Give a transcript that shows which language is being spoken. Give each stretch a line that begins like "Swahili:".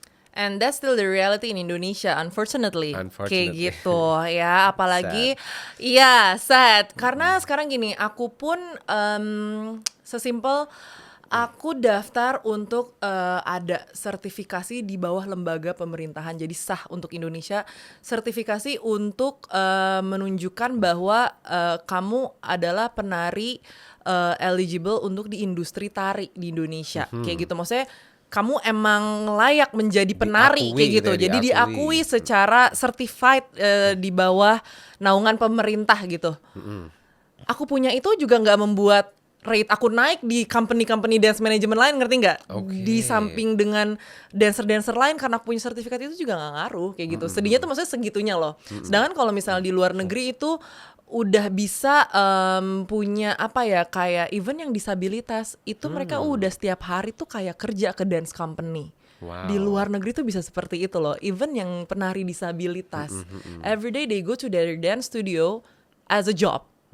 English: And that's still the reality in Indonesia, unfortunately.
Indonesian: Kayak
English: Unfortunately.
Indonesian: gitu ya, apalagi iya sad. Karena sekarang gini, aku pun sesimpel aku daftar untuk ada sertifikasi di bawah lembaga pemerintahan, jadi sah untuk Indonesia. Sertifikasi untuk menunjukkan bahwa kamu adalah penari eligible untuk di industri tari di Indonesia. Kayak gitu, maksudnya kamu emang layak menjadi penari Diakui kayak gitu. gitu ya, Jadi diakui secara certified di bawah naungan pemerintah gitu. Aku punya itu juga nggak membuat rate aku naik di company-company dance management lain, ngerti nggak? Oke. Di samping dengan dancer-dancer lain, karena aku punya sertifikat itu juga nggak ngaruh kayak gitu. Sedihnya tuh maksudnya segitunya loh. Sedangkan kalau misalnya di luar negeri itu udah bisa punya apa ya, kayak even yang disabilitas itu mereka udah setiap hari tuh kayak kerja ke dance company. Wow. Di luar negeri tuh bisa seperti itu loh.
English: Even
Indonesian: yang penari disabilitas,
English: every day they go to their dance studio as a job.